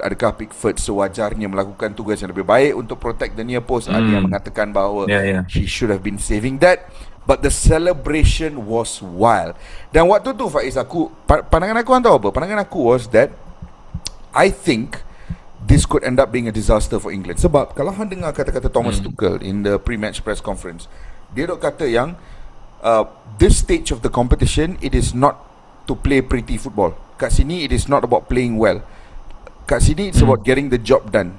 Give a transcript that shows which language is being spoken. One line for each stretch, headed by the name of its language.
Malay: Adakah Pickford sewajarnya melakukan tugas yang lebih baik untuk
English: protect the near post?
Malay: Ada yang mengatakan bahawa
English: he should have been saving that. But the celebration was wild.
Malay: Dan waktu tu Faiz, pandangan aku tahu apa? Pandangan aku
English: was that I think this could end up being a disaster for England.
Malay: Sebab kalau hang dengar kata-kata
English: Thomas Tuchel in the pre-match press conference,
Malay: dia dok kata yang
English: this stage of the competition, it is not to play pretty football.
Malay: Kat sini
English: it is not about playing well. Kat sini it's about getting the job done.